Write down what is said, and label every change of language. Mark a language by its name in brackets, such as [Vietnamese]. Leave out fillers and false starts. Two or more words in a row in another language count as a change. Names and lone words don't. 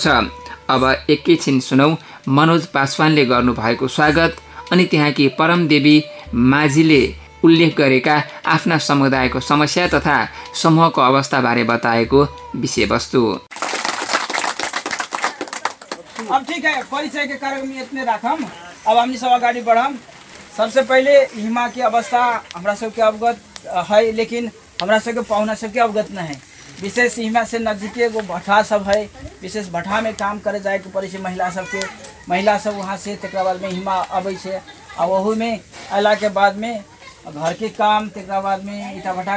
[Nepali] अब एकैछिन सुनौ मनोज पासवानले गर्नुभएको स्वागत अनि त्यहाँकी परम देवी माझीले उल्लेख गरेका आफ्ना समुदायको समस्या तथा समूहको अवस्थाबारे बताएको विषयवस्तु। [Maithili] अब ठीक है, परिचय के कार्यक्रम इतने राखम। अब हमनी सब अगाडि बढ़म। सबसे पहले हिमा की अवस्था हमरा सबके अवगत है, लेकिन हमरा सबके पाहुना सबके अवगत नहीं है। विशेष हिमा से नजदीके एगो भट्ठा सब है, विशेष भट्ठा में काम करे जाए के पड़े महिला सबके। महिला सब वहाँ से तकरा बाद में हिमा अबै छै आ वहू में अला के बाद में घर के काम तेकरा बाद में ईटा भट्टा